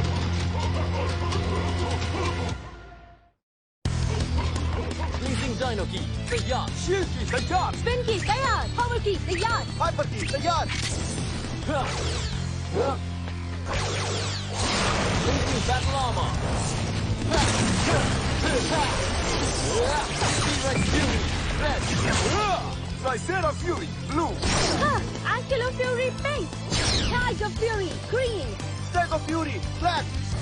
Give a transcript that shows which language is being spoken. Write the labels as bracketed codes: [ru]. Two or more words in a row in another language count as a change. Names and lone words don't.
[en] freezing dino [hi] की तैयार, शील्ड की तैयार, स्पिन की तैयार, पावर की तैयार, हाइपर की तैयार। [en] battle armor, T-Rex Fury, red, Tricera Fury, blue, Ankylo Fury, pink, Tiger Fury, green, Stego Fury, black